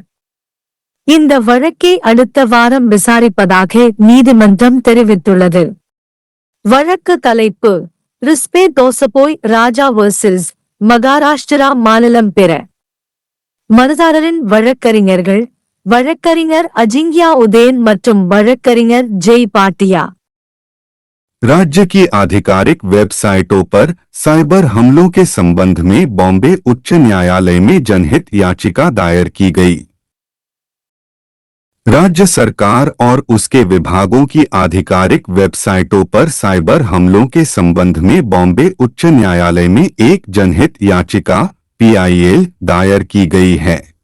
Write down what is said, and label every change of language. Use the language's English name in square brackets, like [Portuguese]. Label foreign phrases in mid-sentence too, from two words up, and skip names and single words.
[Tamil] இந்த வழக்கை அடுத்த வாரம் விசாரிப்பதாக நீதிமன்றம் தெரிவித்துள்ளது. வழக்கு தலைப்பு: ரிஸ்பே தோசபோய் ராஜா வர்சஸ் மகாராஷ்டிரா மாநிலம் பெற. மனுதாரரின் வழக்கறிஞர்கள் வழக்கறிஞர் அஜிங்கியா உதேன் மற்றும் வழக்கறிஞர் ஜெய் பாட்டியா. [Hindi] राज्य की आधिकारिक वेबसाइटों पर साइबर हमलों के संबंध में बॉम्बे उच्च न्यायालय में जनहित याचिका दायर की गई। राज्य सरकार और उसके विभागों की आधिकारिक वेबसाइटों पर साइबर हमलों के संबंध में बॉम्बे उच्च न्यायालय में एक जनहित याचिका PIL दायर की गई है।